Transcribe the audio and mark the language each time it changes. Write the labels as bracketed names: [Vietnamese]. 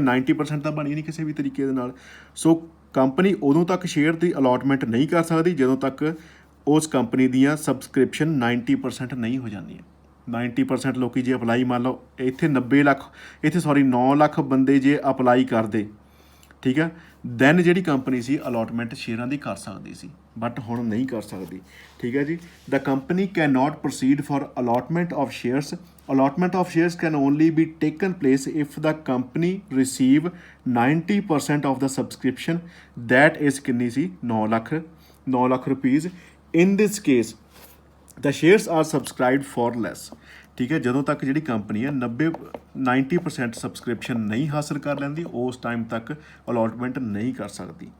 [Punjabi] 90% ਤਾਂ ਬਣੀ ਨਹੀਂ ਕਿਸੇ ਵੀ ਤਰੀਕੇ ਦੇ ਨਾਲ। ਸੋ ਕੰਪਨੀ ਉਦੋਂ ਤੱਕ ਸ਼ੇਅਰ ਦੀ ਅਲਾਟਮੈਂਟ ਨਹੀਂ ਕਰ ਸਕਦੀ ਜਦੋਂ ਤੱਕ ਉਸ ਕੰਪਨੀ ਦੀਆਂ ਸਬਸਕ੍ਰਿਪਸ਼ਨ 90% ਨਹੀਂ ਹੋ ਜਾਂਦੀਆਂ। 90% ਲੋਕੀ ਜੇ ਅਪਲਾਈ, ਮੰਨ ਲਓ ਇੱਥੇ 9 ਲੱਖ ਬੰਦੇ ਜੇ ਅਪਲਾਈ ਕਰਦੇ, ਠੀਕ ਹੈ, ਦੈਨ ਜਿਹੜੀ ਕੰਪਨੀ ਸੀ ਅਲਾਟਮੈਂਟ ਸ਼ੇਅਰਾਂ ਦੀ ਕਰ ਸਕਦੀ ਸੀ, ਬਟ ਹੁਣ ਨਹੀਂ ਕਰ ਸਕਦੀ, ਠੀਕ ਹੈ ਜੀ। [English] the company can not proceed for allotment of shares, allotment of shares can only be taken place if the company receive 90% of the subscription, that is [Punjabi] ਕਿੰਨੀ ਸੀ, [English] 9 lakh rupees. In this case the shares are subscribed for less, [Punjabi] ਠੀਕ ਹੈ। ਜਦੋਂ ਤੱਕ ਜਿਹੜੀ company ਹੈ 90% subscription ਨਹੀਂ ਹਾਸਲ ਕਰ ਲੈਂਦੀ, ਉਸ ਟਾਈਮ ਤੱਕ ਅਲਾਟਮੈਂਟ ਨਹੀਂ ਕਰ ਸਕਦੀ।